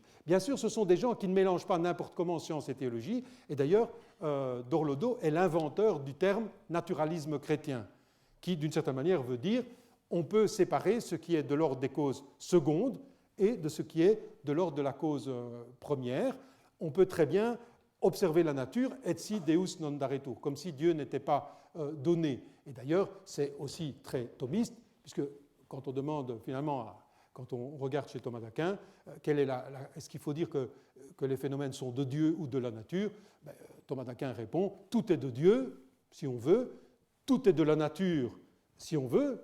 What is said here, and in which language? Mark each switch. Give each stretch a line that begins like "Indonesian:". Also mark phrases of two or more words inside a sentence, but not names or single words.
French: Bien sûr, ce sont des gens qui ne mélangent pas n'importe comment science et théologie, et d'ailleurs, Dorlodo est l'inventeur du terme naturalisme chrétien, qui, d'une certaine manière, veut dire on peut séparer ce qui est de l'ordre des causes secondes et de ce qui est de l'ordre de la cause première. On peut très bien observer la nature, et
Latin: si Deus non daretur,
French: comme si Dieu n'était pas donné. Et d'ailleurs, c'est aussi très thomiste, puisque quand on demande finalement, quand on regarde chez Thomas d'Aquin, est-ce qu'il faut dire que les phénomènes sont de Dieu ou de la nature? Thomas d'Aquin répond, tout est de Dieu, si on veut, tout est de la nature, si on veut.